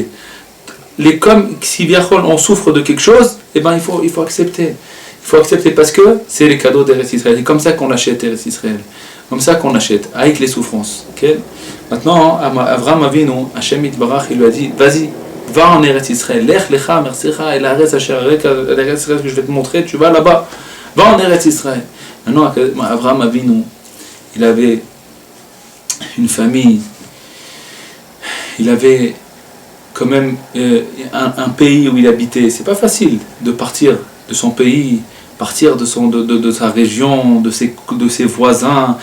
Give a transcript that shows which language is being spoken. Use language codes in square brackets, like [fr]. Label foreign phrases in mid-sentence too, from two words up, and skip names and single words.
[fr] Comme si on souffre de quelque chose, il faut accepter. Il faut accepter parce que c'est les cadeaux d'Eretz Israël. C'est comme ça qu'on achète Eretz Israël. Comme ça qu'on achète, avec les souffrances. Okay? Maintenant, Avraham Avinu, [he] השם יתברך, [fr] il lui a dit, vas-y, va en Eretz Israël, [he] לך לך מארצך אל הארץ אשר אראך, [fr] l'Eretz Israël que je vais te montrer, tu vas là-bas, va en Eretz Israël. Maintenant, Avraham Avinu, il avait une famille, il avait quand même un pays où il habitait. C'est pas facile de partir de son pays, partir de sa région, de ses voisins.